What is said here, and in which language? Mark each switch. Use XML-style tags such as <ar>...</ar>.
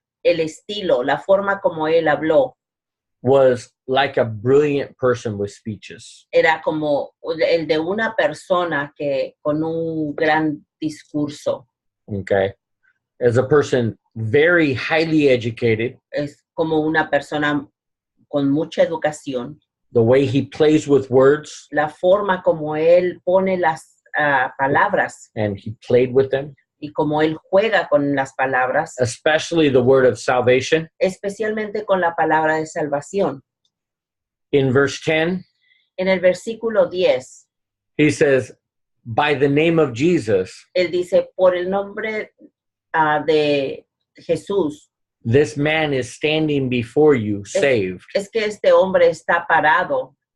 <es>el estilo, la forma como él habló,</es> <en>was like a brilliant person with speeches.</en> <es>era como el de una persona que con un gran discurso.</es> <en>Okay. As a person very highly educated,</en> <es>Es como una persona con mucha educación.</es> <en>the way he plays with words</en> <es>La forma como él pone las palabras</es> <en>and he played with them,</en> <es>y como él juega con las palabras,</es> <en>especially the word of salvation.</en> <es>especialmente con la palabra de salvación.</es> <en>In verse 10,</en> <es>En el versículo 10,</es> <en>he says, by the name of Jesus,</en> <es>él dice, por el nombre de Jesús,</es> <en>this man is standing before you, saved.</en> <es>es que este hombre está parado.</es>